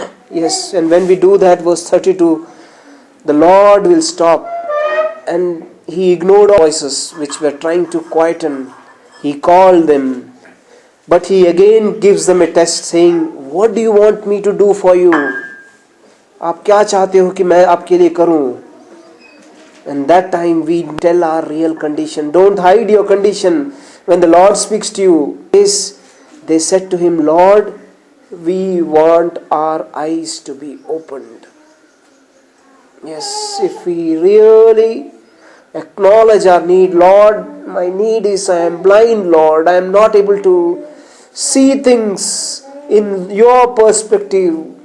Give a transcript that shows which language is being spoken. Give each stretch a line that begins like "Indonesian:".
English: Yes, and when we do that, verse 32, the Lord will stop. And He ignored all voices which were trying to quieten. He called them. But He again gives them a test, saying, "What do you want me to do for you?
Hindi: आप क्या चाहते हो कि मैं आपके लिए करूं?"
English: And that time we tell our real condition. Don't hide your condition. When the Lord speaks to you, they said to Him, "Lord, we want our eyes to be opened." Yes, if we really acknowledge our need, "Lord, my need is I am blind, Lord. I am not able to see things in your perspective.